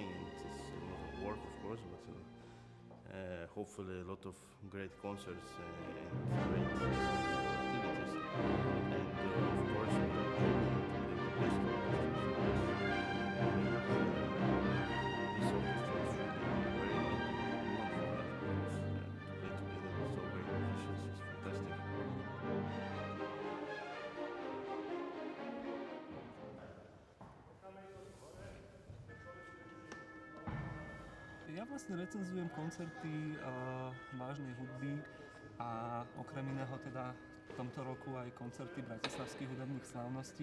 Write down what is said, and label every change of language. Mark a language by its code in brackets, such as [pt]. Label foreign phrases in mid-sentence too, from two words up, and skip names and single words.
[en] And it's a lot of work, of course, but hopefully a lot of great concerts and great activities. And of course, we are the best orchestras. This orchestra is really very important for us to play together with so great musicians. It's fantastic. [sk] Ja vlastne recenzujem koncerty vážnej hudby a okrem iného teda v tomto roku aj koncerty bratislavských hudobných slávností.